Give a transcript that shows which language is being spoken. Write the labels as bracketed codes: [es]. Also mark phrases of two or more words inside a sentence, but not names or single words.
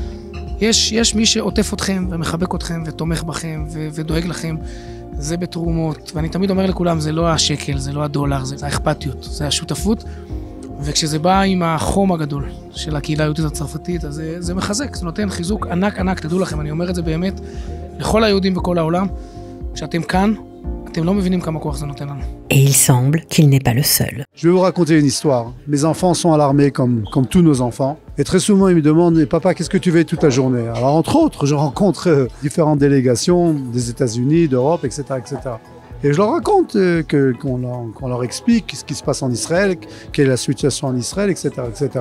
[he] יש מי שעוטף אתכם ומחבק אתכם ותומך בכם ודואג לכם, זה בתרומות, ואני תמיד אומר לכולם, זה לא השקל, זה לא הדולר, זה האכפתיות, זה השותפות, וכשזה בא עם החום הגדול של הקהילה היהודית הצרפתית, אז זה מחזק, זה נותן חיזוק ענק ענק, תדעו לכם, אני אומר את זה באמת לכל היהודים בכל העולם, כשאתם כאן, אתם לא מבינים כמה כוח זה נותן לנו. [fr] Et il semble qu'il n'est pas le seul. Je vais vous raconter une histoire. Mes enfants sont à l'armée comme tous nos enfants. Et très souvent, ils me demandent « Papa, qu'est-ce que tu fais toute la journée ?» Alors, entre autres, je rencontre différentes délégations des États-Unis, d'Europe, etc., etc. Et je leur raconte qu'on leur explique ce qui se passe en Israël, quelle est la situation en Israël, etc., etc.